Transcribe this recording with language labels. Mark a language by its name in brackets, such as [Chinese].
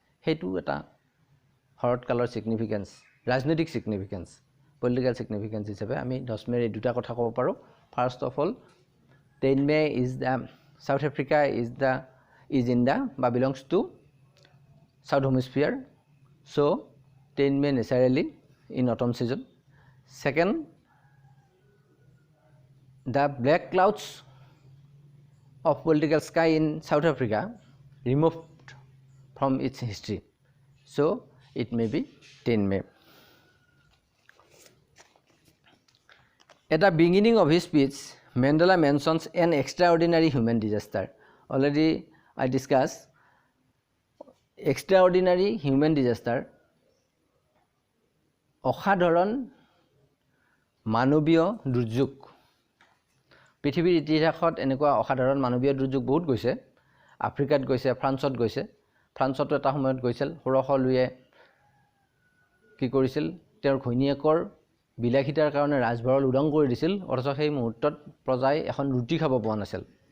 [Assamese] সেইটো এটা শৰৎকালৰ ছিগনিফিকেঞ্চ, ৰাজনৈতিক ছিগনিফিকেঞ্চ, পলিটিকেল ছিগনিফিকেঞ্চ হিচাপে আমি 10 মে'ৰ এই দুটা কথা ক'ব পাৰোঁ। [English] First of all, 10 May is the South Africa is in the বা belongs to south hemisphere, so' 10 May naturally in autumn season. Second, the black clouds of political sky in South Africa removed from its history. So it may be 10 May. At the beginning of his speech, Mandela mentions an extraordinary human disaster. Already I discussed extraordinary human disaster. [Assamese] অসাধাৰণ মানৱীয় দুৰ্যোগ পৃথিৱীৰ ইতিহাসত এনেকুৱা অসাধাৰণ মানৱীয় দুৰ্যোগ বহুত গৈছে আফ্ৰিকাত গৈছে ফ্ৰান্সত গৈছে ফ্ৰান্সতো এটা সময়ত গৈছিল ষোড়শ লুইয়ে কি কৰিছিল তেওঁৰ ঘৈণীয়েকৰ বিলাসিতাৰ কাৰণে ৰাজভৰল উদং কৰি দিছিল অথচ সেই মুহূৰ্তত প্ৰজাই এখন ৰুটি খাব পোৱা নাছিল